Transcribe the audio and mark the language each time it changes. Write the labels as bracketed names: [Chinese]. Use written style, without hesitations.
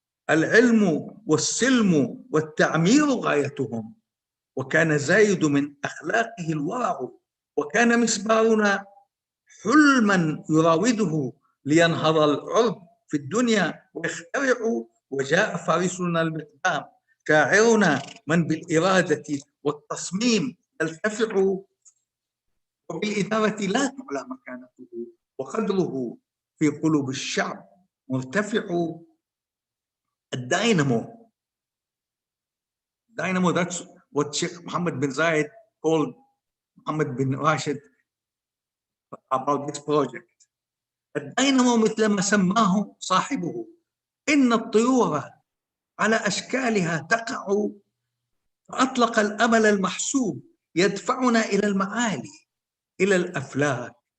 [Arabic] العلم والسلم والتعمير غايتهم، وكان زايد من أخلاقه الورع، وكان مسبارنا حلما يراوده لينهض العرب في الدنيا ويخترع. وجاء فارسنا المقدام شاعرنا من بالإرادة والتصميم يلتفع، وبالإدارة لا تعلى مكانته وقدره في قلوب الشعب مرتفع. [English] الدينامو that's what Sheikh Mohammed bin Zayed called Mohammed bin Rashid about this project. [Arabic] الدينامو مثل ما سماه صاحبه، إن الطيور على أشكالها تقع، فأطلق الأمل المحسوب يدفعنا إلى المعالي، إلى الأفلاك.